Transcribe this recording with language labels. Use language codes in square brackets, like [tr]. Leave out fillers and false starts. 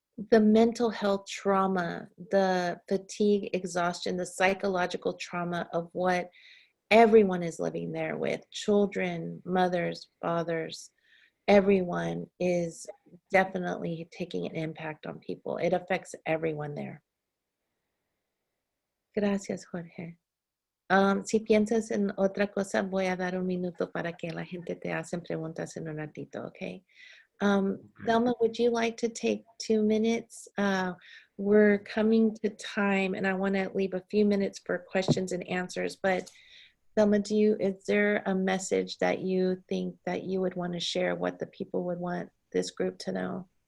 [en] The mental health trauma, the fatigue, exhaustion, the psychological trauma of what everyone is living there with, children, mothers, fathers, everyone is definitely taking an impact on people. It affects everyone there. [es] Gracias, Jorge. Si piensas en otra cosa, voy a dar un minuto para que la gente te hacen preguntas en un ratito, okay? [en] Thelma, would you like to take 2 minutes? We're coming to time, and I want to leave a few minutes for questions and answers, but Thelma, is there a message that you think that you would want to share, what the people would want this group to know?